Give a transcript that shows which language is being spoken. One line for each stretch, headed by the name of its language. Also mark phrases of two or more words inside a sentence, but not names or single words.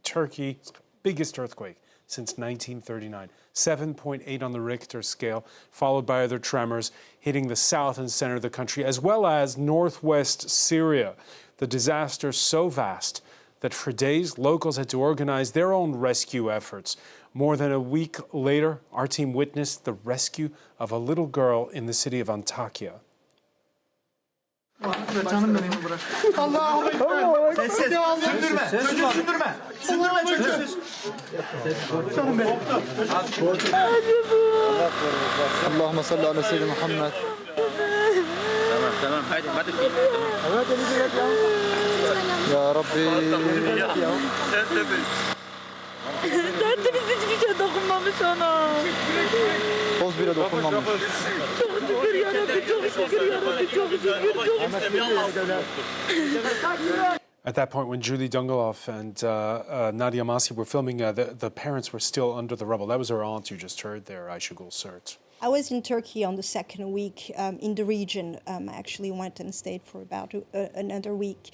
English: Turkey, biggest earthquake since 1939, 7.8 on the Richter scale, followed by other tremors hitting the south and center of the country, as well as northwest Syria. The disaster so vast that for days, locals had to organize their own rescue efforts. More than a week later, our team witnessed the rescue of a little girl in the city of Antakya.
Arabic: اللهم صل على سيدنا محمد. تمام هادي ما تبكي يا ربي
Turkish: Tertemiz hiçbir şey dokunmamış ona. toz bile dokunmamış. Çok şükür yarabbim, çok şükür yarabbim, çok şükür,
English: At that point, when Julie Dungelov and Nadia Masi were filming, the parents were still under the rubble. That was her aunt you just heard there, Ayşegül Sert. I was in Turkey on the second week in the region. I actually went and stayed for about another week.